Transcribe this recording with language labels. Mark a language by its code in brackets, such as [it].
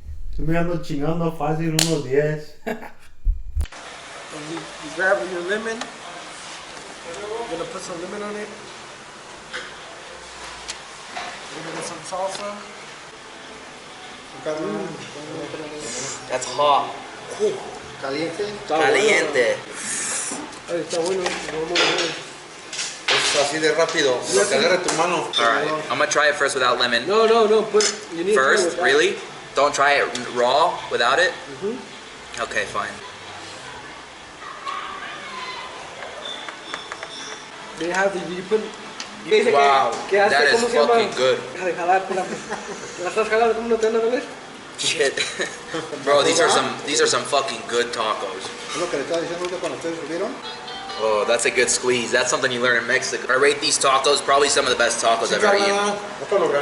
[es] Estoy me ando chingando fácil unos 10. [en] And you grab your lemon. You're gonna put some lemon on it. You're gonna get some salsa. That's hot. [es] Caliente. Caliente. Ay, está bueno. Es así de rápido. Lo que agarre tu mano. [en] Alright, I'm gonna try it first without lemon. No. You need First? to Really? Don't try it raw without it? Okay, fine. They have the, you put. Wow, that is fucking good. [es] Deja de jalar, espérame. ¿La estás jalando? ¿Cómo no te anda a doler? [en] Shit. Bro, these are some fucking good tacos. [es] Es lo que le estaba diciendo ahorita cuando ustedes subieron. [en] Oh, that's a good squeeze. That's something you learn in Mexico. I rate these tacos probably some of the best tacos I've ever eaten.